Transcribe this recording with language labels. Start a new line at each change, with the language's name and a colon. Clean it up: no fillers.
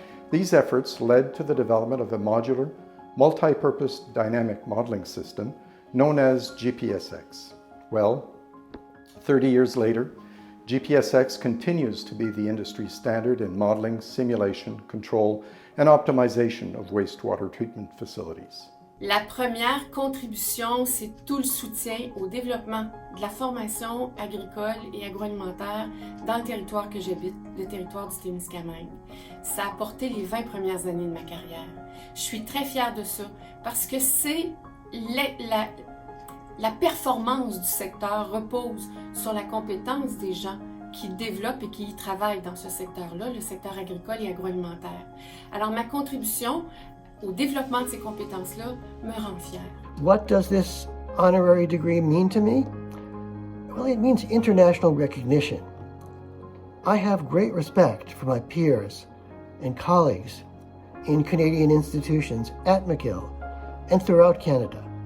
English: These efforts led to the development of a modular, multi-purpose dynamic modeling system known as GPSX. Well, 30 years later, GPSX continues to be the industry standard in modeling, simulation, control, and optimization of wastewater treatment facilities.
French: La première contribution, c'est tout le soutien au développement de la formation agricole et agroalimentaire dans le territoire que j'habite, le territoire du Témiscamingue. Ça a apporté les 20 premières années de ma carrière. Je suis très fière de ça parce que c'est la performance du secteur repose sur la compétence des gens qui développent et qui y travaillent dans ce secteur-là, le secteur agricole et agroalimentaire. Alors ma contribution au développement de ces compétences-là me rend fière.
English: What does this honorary degree mean to me? Well, it means international recognition. I have great respect for my peers and colleagues in Canadian institutions at McGill and throughout Canada.